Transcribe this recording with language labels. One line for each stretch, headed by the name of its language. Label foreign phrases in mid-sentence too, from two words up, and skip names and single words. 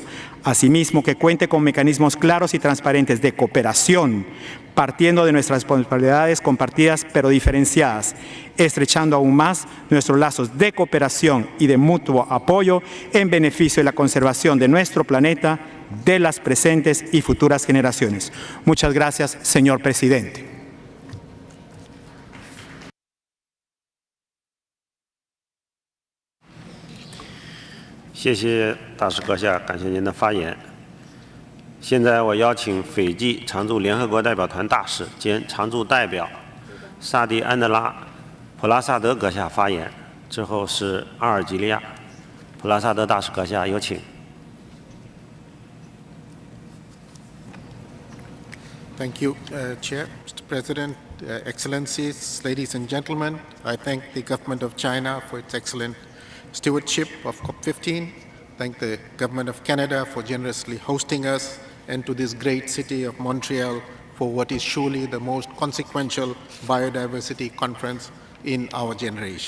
Spanish: Asimismo, que cuente con mecanismos claros y transparentes de cooperación, partiendo de nuestras responsabilidades compartidas pero diferenciadas, estrechando aún más nuestros lazos de cooperación y de mutuo apoyo en beneficio de la conservación de nuestro planeta, de las presentes y futuras generaciones. Muchas gracias, señor presidente.
Chinese: 谢谢大使阁下，感谢您的发言。现在我邀请斐济常驻联合国代表团大使兼常驻代表萨迪安德拉·普拉萨德阁下发言，之后是阿尔及利亚。普拉萨德大使阁下，有请。
English: Thank you, Chair, Mr. President, Excellencies, ladies and gentlemen. I thank the government of China for its excellent stewardship of COP-15. Thank the government of Canada for generously hosting us, and to this great city of Montreal for what is surely the most consequential biodiversity conference in our generation.